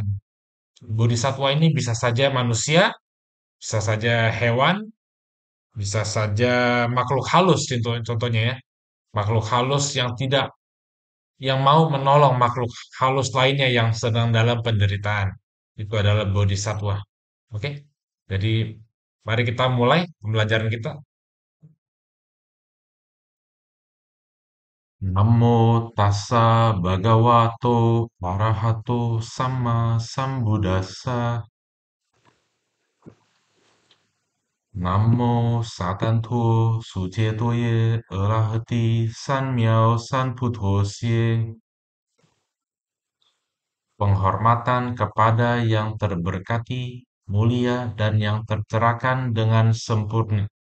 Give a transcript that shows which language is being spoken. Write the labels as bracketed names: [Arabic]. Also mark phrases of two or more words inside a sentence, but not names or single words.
[Indonesian] Bodhisattva ini bisa saja manusia, bisa saja hewan, bisa saja makhluk halus contohnya ya. Makhluk halus yang tidak yang mau menolong makhluk halus lainnya yang sedang dalam penderitaan. Itu adalah bodhisattva. Oke? Jadi mari kita mulai pembelajaran kita. [Pali] Namo tassa bhagavato arahato sama sambuddhassa. Namo satanto sucetoye arahati sanmyao sanbuddhosye. [Indonesian] Penghormatan kepada yang terberkati, mulia, dan yang tercerahkan dengan sempurna.